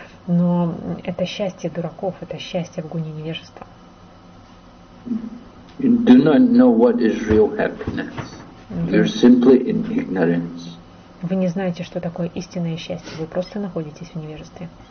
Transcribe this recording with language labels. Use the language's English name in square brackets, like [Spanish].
[Russian] Но это счастье дураков, это счастье в гуне невежества. [English] You do not know what is real happiness. You're simply in ignorance. [Russian] Вы не знаете, что такое истинное счастье, вы просто находитесь в невежестве.